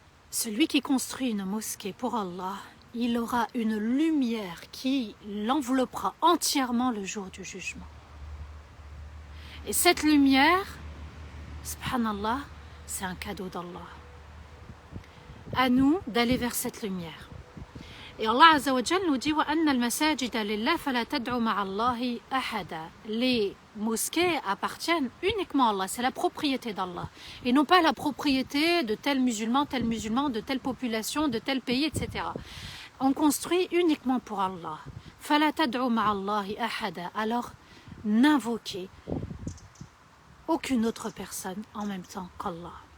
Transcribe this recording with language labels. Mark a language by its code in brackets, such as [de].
[fr] Celui qui construit une mosquée pour Allah, il aura une lumière qui l'enveloppera entièrement le jour du jugement. Et cette lumière, subhanallah, c'est un cadeau d'Allah. À nous d'aller vers cette lumière. Et Allah Azza wa Jal nous dit [ar] وَأَنَّ الْمَسَاجِدَ لِلَّهِ فَلَا تَدْعُوا مَعَ اللَّهِ أَحَدًا. [fr] Les mosquées appartiennent uniquement à Allah, c'est la propriété d'Allah. Et non pas la propriété de tel musulman, de telle population, de tel pays, etc. On construit uniquement pour Allah. [ar] فَلَا تَدْعُوا مَعَ اللَّهِ أَحَدًا. [fr] Alors, n'invoquez aucune autre personne en même temps qu'Allah.